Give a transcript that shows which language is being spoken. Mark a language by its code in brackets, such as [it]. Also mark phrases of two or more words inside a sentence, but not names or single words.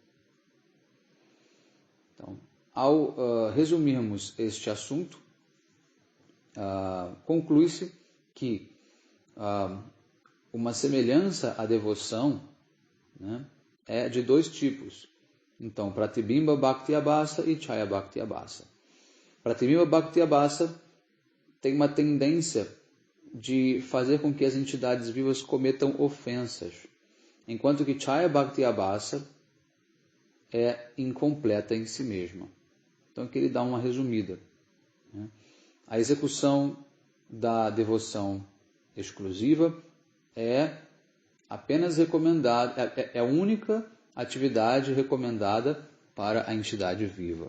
[pt] Então, ao resumirmos este assunto, conclui-se que uma semelhança à devoção, né, é de dois tipos. Então, Pratibimba Bhakti Abhasa e Chaya Bhakti Abhasa. Pratibimba Bhakti Abhasa tem uma tendência de fazer com que as entidades vivas cometam ofensas, enquanto que Chaya Bhakti Abhasa é incompleta em si mesma. Então aqui ele dá uma resumida, né? A execução da devoção exclusiva é apenas recomendada, é a única atividade recomendada para a entidade viva.